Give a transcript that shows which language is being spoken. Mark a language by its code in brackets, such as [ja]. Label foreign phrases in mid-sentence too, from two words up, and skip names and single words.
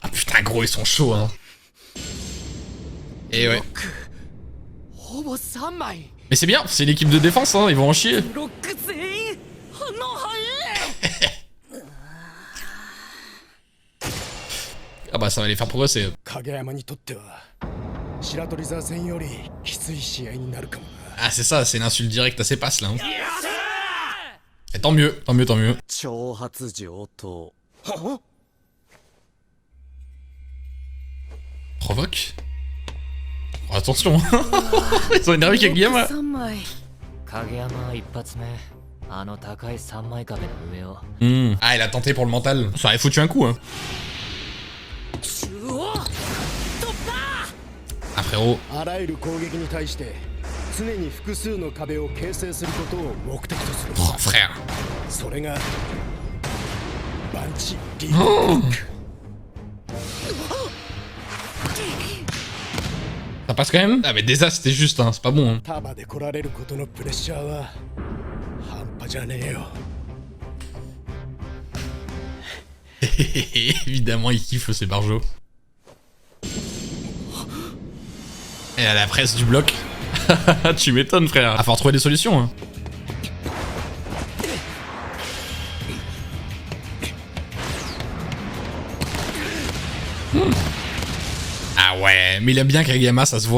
[fr] Putain, gros, ils sont chauds, hein. Et ouais. Mais c'est bien, c'est une équipe de défense, hein, ils vont en chier. Ah bah ça va les faire progresser. [ja] 影山にとっては白鳥座戦よりきつい試合になるかもな。 [fr] Ah c'est ça, c'est l'insulte directe à ses passes là. Hein. Et tant mieux, tant mieux, tant mieux. [ja] 挑発上等 [fr] Provoque. Oh, attention. Ils ont énervé Kageyama. [ja] 影山一発目あの高い3枚壁の上を [fr] Ah, il a tenté pour le mental. Ça aurait foutu un coup, hein. Ah frérot. [ja] あらゆる攻撃に対して常に複数の壁を形成することを目的とする。 [fr] Oh frère. [ja] それがバンチリードブック。 [fr] Ça passe quand même? Ah mais déjà c'était juste, hein, c'est pas bon. Hein. [ja] 束で来られることのプレッシャーは半端じゃねえよ。 [fr] Évidemment, il kiffe ces barjots. Et à la presse du bloc. Tu m'étonnes, frère. À falloir trouver des solutions. Hein. Ah ouais, mais il aime bien Kageyama, ça se voit.